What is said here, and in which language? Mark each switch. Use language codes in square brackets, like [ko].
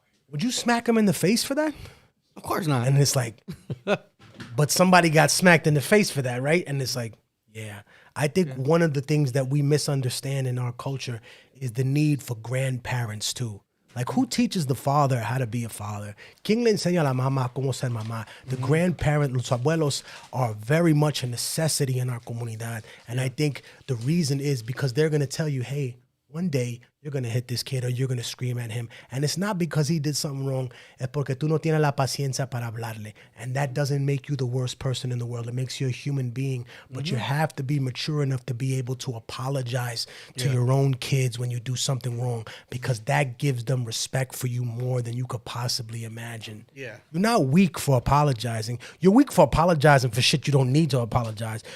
[en] Would you smack him in the face for that? Of course not. And it's like, but somebody got smacked in the face for that, right? And it's like, yeah. I think one of the things that we misunderstand in our culture is the need for grandparents too. Like, who teaches the father how to be a father? [es] ¿Quién le enseña a la mamá cómo ser mamá? [en] The grandparents, [es] los abuelos, [en] are very much a necessity in our comunidad. And I think the reason is because they're going to tell you, hey, one day you're going to hit this kid or you're going to scream at him. And it's not because he did something wrong. [es] Es porque tú no tienes la paciencia para hablarle. [en] And that doesn't make you the worst person in the world. It makes you a human being. But you have to be mature enough to be able to apologize to your own kids when you do something wrong, because that gives them respect for you more than you could possibly imagine. Yeah. You're not weak for apologizing. You're weak for apologizing for shit you don't need to apologize.